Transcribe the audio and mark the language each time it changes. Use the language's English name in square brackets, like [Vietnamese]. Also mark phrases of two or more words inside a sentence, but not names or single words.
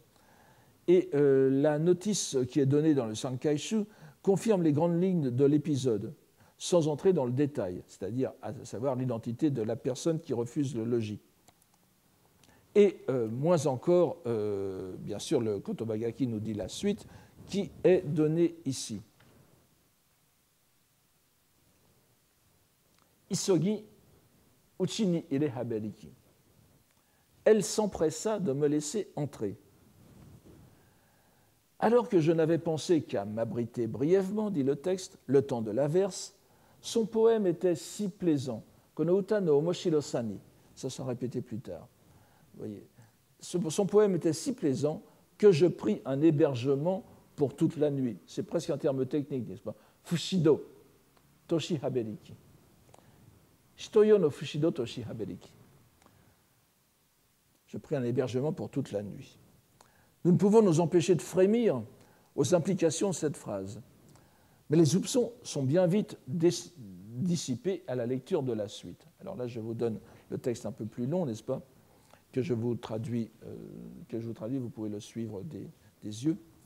[French] Et la notice qui est donnée dans le Sankaishu confirme les grandes lignes de l'épisode, sans entrer dans le détail, c'est-à-dire à savoir l'identité de la personne qui refuse le logis. Et moins encore, bien sûr, le Kotobagaki nous dit la suite, qui est donnée ici. [Japanese] 急ぎ内に入れ侍りき. [French] Elle s'empressa de me laisser entrer. Alors que je n'avais pensé qu'à m'abriter brièvement, dit le texte, le temps de l'averse, son poème était si plaisant, [Japanese] この歌の面白さに, [French] ça sera répété plus tard. Vous voyez, son poème était si plaisant que je pris un hébergement pour toute la nuit. C'est presque un terme technique, n'est-ce pas? [Japanese] 臥所、とし侍りき。一夜の臥所とし侍りき. [French] Je pris un hébergement pour toute la nuit. Nous ne pouvons nous empêcher de frémir aux implications de cette phrase. Mais les soupçons sont bien vite dissipés à la lecture de la suite. Alors là, je vous donne le texte un peu plus long, n'est-ce pas, que je vous traduis, vous pouvez le suivre des yeux.